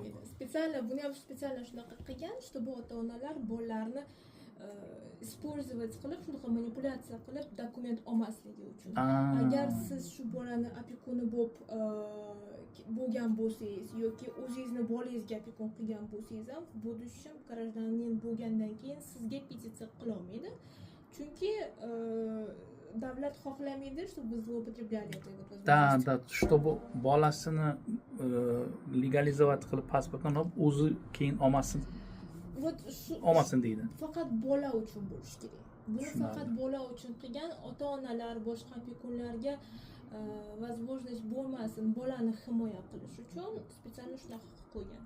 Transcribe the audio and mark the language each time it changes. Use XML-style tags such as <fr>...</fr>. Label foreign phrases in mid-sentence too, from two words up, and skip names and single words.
<uz>olmaydi. Специально buni ham специально shunaqa qilgan, чтобы ota-onalar bolalarni использовать qilib, shunaqa manipulyatsiya qilib dokument olmasligi uchun. Agar siz shu bolani opekuni bo'lgan bo'lsangiz yoki o'zingizni bolangizga opekun qilgan bo'lsangiz ham,</uz> <ru>в будущем гражданин</ru> <uz>bo'lgandan keyin sizga petitsiya qila olmaydi. Chunki davlat xohlamaydi,</uz> <ru>чтобы вы злоупотребляли этой вот возможностью. Да, чтобы</ru> <uz>bolasini legalizovat qilib pasportini olib, o'zi keyin olmasin. Вот shu Olmasin deydi. faqat bola uchun bo'lishi kerak. Buni faqat bola uchun qilgan, ota-onalar boshqa opekunlarga возможность bo'lmasin, bolani himoya qilish uchun специально shunaqa qilib qo'ygan.</uz>